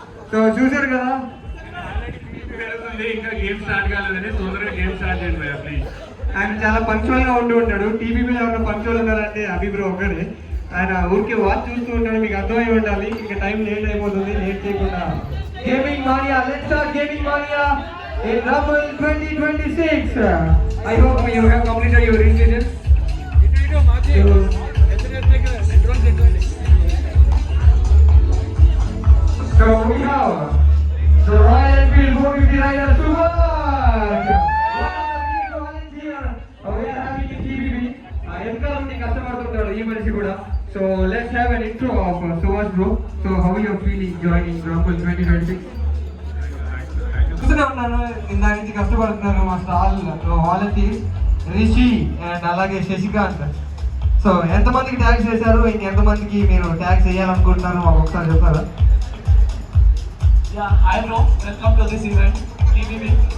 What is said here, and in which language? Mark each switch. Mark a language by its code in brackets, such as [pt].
[te] So చూశారు కదా, ఇంకా గేమ్ స్టార్ట్ కాలేదని తొందరగా గేమ్ స్టార్ట్ చేయండి ప్లీజ్. ఆయన చాలా పంక్చువల్ గా ఉంటూ ఉంటాడు. టీవీలో ఎవరైనా పంక్చువల్ ఉన్నారంటే అభి బ్రో ఒకడే. ఆయన ఊరికే వాచ్ చూస్తూ ఉంటాడు, మీకు అర్థమై ఉండాలి. ఇంకా టైం లేట్ అయిపోతుంది. లేట్ చేయకుండా gaming mania, [en] Let's start gaming mania in Rumble 2026. I hope you have completed your registration. So we have the Royal Enfield 450 rider Subhash. We are having a TBB. [te] Enka undi కష్టపడుతుంటాడు ఈ మనిషి కూడా. [en] So let's have an intro of Subhash bro. So how are you feeling joining Rumble 2026? [te] చూస్తూనే ఉన్నాను, ఇందాక నుంచి కష్టపడుతున్నారు మా stall volunteers Rishi and అలాగే శశికాంత్. సో ఎంతమందికి ట్యాక్స్ చేశారు, ఇంకెంతమందికి మీరు ట్యాక్స్ చేయాలనుకుంటున్నారు మాకు ఒకసారి చెప్తారా? [en] Hi bro, welcome to this event, TBB.